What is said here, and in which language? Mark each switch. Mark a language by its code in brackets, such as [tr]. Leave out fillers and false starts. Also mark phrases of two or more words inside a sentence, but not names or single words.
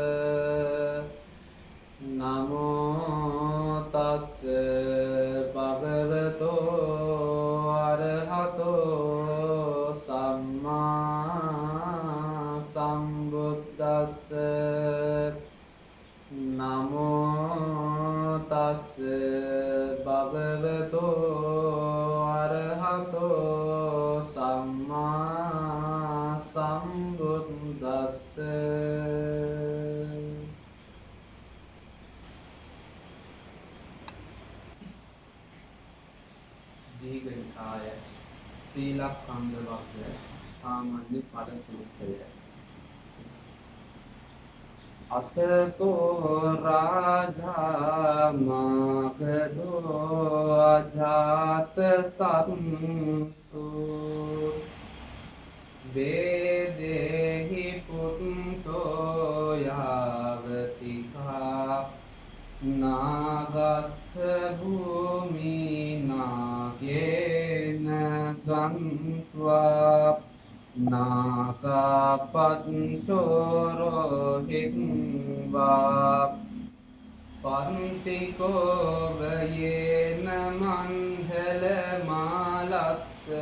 [pi] නමෝ තස්ස භගවතෝ අරහතෝ සම්මා සම්බුද්දස්ස නමෝ තස්ස භගවතෝ අරහතෝ සම්මා සම්බුද්දස්ස දීඝනිකාය සීලඛණ්ඩ වග්ග සාමාන්‍ය පද සූත්‍රය අතතෝ රාජා මාගදෝ අජාත සත්තු වේදේහි පුත්තෝ යාවතිකා නාගස්ස භූමි නාගේන ගන්්වා නාගපච්චෝරෝ හිත්වා පන්තිකෝ වයේන මණ්ඩල මාලස්ස